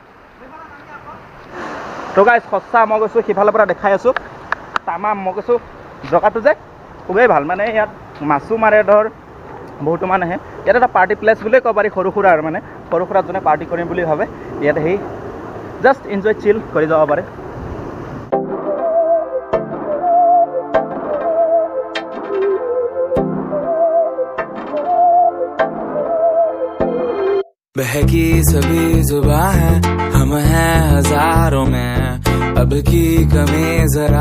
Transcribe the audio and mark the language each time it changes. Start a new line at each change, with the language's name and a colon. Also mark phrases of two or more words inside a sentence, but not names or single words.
Assamese: তো গাইজ সঁচা মই কৈছোঁ সিফালৰ পৰা দেখাই আছোঁ তামাম। মই কৈছোঁ জেগাটো যে খুবেই ভাল, মানে ইয়াত মাছো মাৰে ধৰ বহুতো মানুহ আহে। ইয়াত এটা
English: party place
Assamese: বুলিয়ে ক'ব পাৰি, সৰু সুৰা যোনে পাৰ্টি কৰিম বুলি ভাবে ইয়াত আহি জাষ্ট
English: enjoy chill
Assamese: কৰি যাব পাৰে।
Hindi: बहकी सभी जुबां है, हम हैं हजारों में, अब की कमी जरा